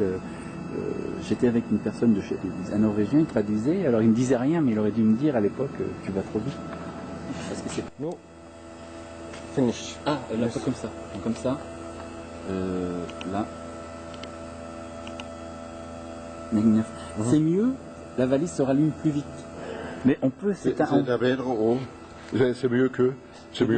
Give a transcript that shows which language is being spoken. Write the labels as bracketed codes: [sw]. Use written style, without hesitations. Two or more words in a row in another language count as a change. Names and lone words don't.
[fr] J'étais avec une personne de chez un Norvégien, il traduisait, alors il me disait rien, mais il aurait dû me dire à l'époque tu vas trop vite. Parce que c'est... [en] No. Finish. [fr] Ah, là, pas comme ça. Comme ça. Là. C'est mieux, la valise se rallume plus vite. Mais on peut, [no] det er bedre å. Det er mye kø.